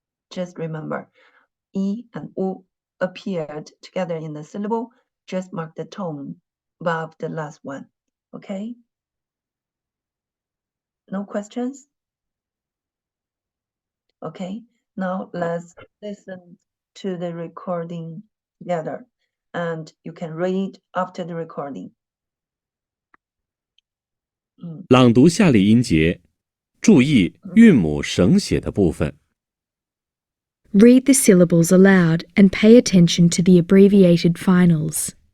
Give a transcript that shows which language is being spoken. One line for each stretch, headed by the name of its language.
English: Just remember, I and U appeared together in the syllable, just mark the tone above the last one. Okay? No questions? Okay, now let's listen to the recording together, and you can read after the recording.
Chinese: 朗读下列音节，注意韵母省写的部分。
English: Read the syllables aloud and pay attention to the abbreviated finals.